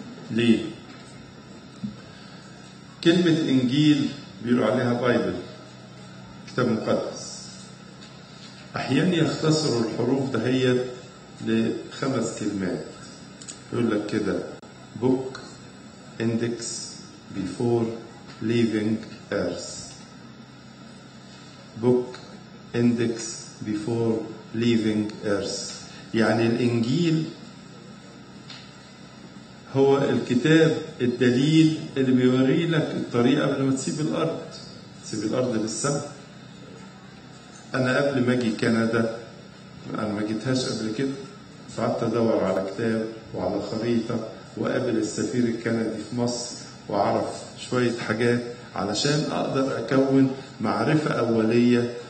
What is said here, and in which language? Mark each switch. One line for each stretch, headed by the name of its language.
Arabic: ليه؟ كلمة إنجيل بيقولوا عليها بايبل، كتاب مقدس. أحيانا يختصروا الحروف دهيت ل5 كلمات. يقول لك كده
English: book index before leaving earth. book index before leaving earth.
Arabic: يعني الإنجيل هو الكتاب الدليل اللي بيوري لك الطريقة قبل ما تسيب الأرض. تسيب الأرض للسماء. أنا قبل ما أجي كندا، أنا ما جيتهاش قبل كده، قعدت أدور على كتاب وعلى خريطة وقابل السفير الكندي في مصر وأعرف شوية حاجات علشان أقدر أكون معرفة أولية.